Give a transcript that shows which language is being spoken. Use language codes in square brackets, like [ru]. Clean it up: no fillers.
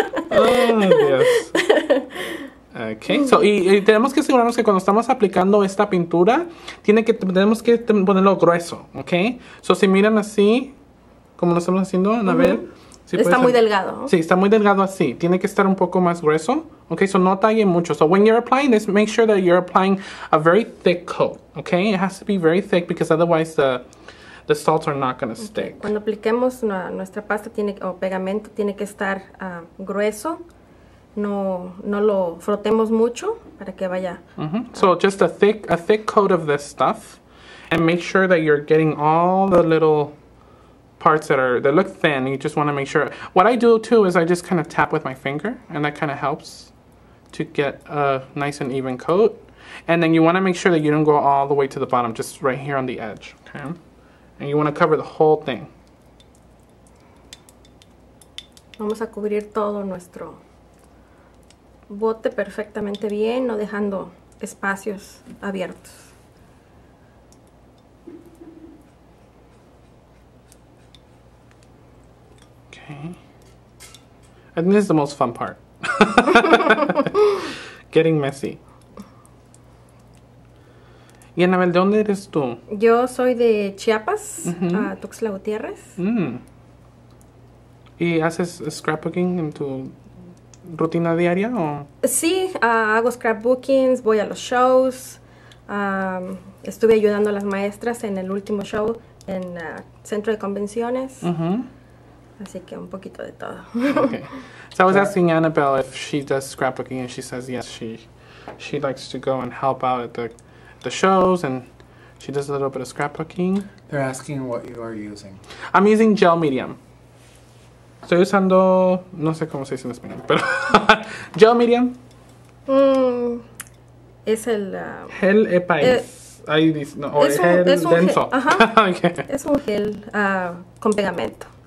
[es] Oh, Dios. Okay, so, y tenemos que asegurarnos que cuando estamos aplicando esta pintura, tenemos que ponerlo grueso, ¿ok? So, si miran así, como lo estamos haciendo, Annabelle. Sí, está muy delgado, ¿no? Sí, está muy delgado así. Tiene que estar un poco más grueso. Okay, so no talle mucho. [en] So when you're applying this, make sure that you're applying a very thick coat. Okay, it has to be very thick because otherwise the salts are not going to stick. [es] Cuando apliquemos nuestra pasta o pegamento, tiene que estar grueso. No lo frotemos mucho para que vaya. [en] So just a thick coat of this stuff, and make sure that you're getting all the little parts that look thin. You just want to make sure. What I do too is I just kind of tap with my finger, and that kind of helps to get a nice and even coat. And then you want to make sure that you don't go all the way to the bottom, just right here on the edge. Okay, and you want to cover the whole thing. Vamos a cubrir todo nuestro bote perfectamente bien, no dejando espacios abiertos. Okay. I think this is the most fun part. Getting messy. [es] Y Annabelle, ¿de dónde eres tú? Yo soy de Chiapas, Tuxtla Gutiérrez. ¿Y haces scrapbooking en tu rutina diaria? ¿O? Sí, hago scrapbookings, voy a los shows. Estuve ayudando a las maestras en el último show en centro de convenciones. Así que un poquito de todo. [en] Okay. So I was asking Annabelle if she does scrapbooking, and she says yes, she likes to go and help out at the shows, and she does a little bit of scrapbooking. They're asking what you are using. I'm using gel medium. [es] Estoy usando, no sé cómo se dice en español, pero gel medium. Es el gel EPA. Ahí dice, no, o gel denso. Okay. Es un gel con pegamento.